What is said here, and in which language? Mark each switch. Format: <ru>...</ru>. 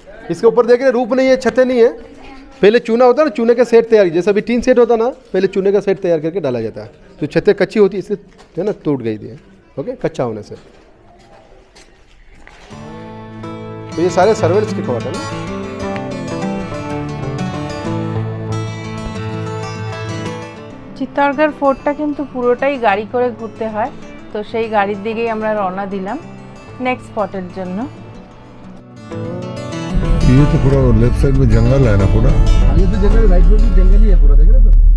<hi>इसके ऊपर देख रहे रूप नहीं है, छतें नहीं है। पहले चूना होता है ना, चूने का सेट तैयार, जैसा अभी टीन सेट होता ना, पहले चूने का सेट तैयार करके डाला जाता है। तो छतें कच्ची होती इसलिए है ना टूट गई थी। ओके, कच्चा होने से। तो ये सारे सर्वेंट्स के क्वार्टर है।</hi> <bn>চিত্তরগড় ফোর্টটা কিন্তু পুরোটাই গাড়ি করে ঘুরতে হয়, তো সেই গাড়ির দিকেই আমরা রওনা দিলাম নেক্সট স্পটের জন্য।</bn> <hi>ये तो पूरा लेफ्ट साइड में जंगल है ना पूरा। ये तो जंगल, राइट में भी जंगल ही है पूरा, देख रहे हो?</hi>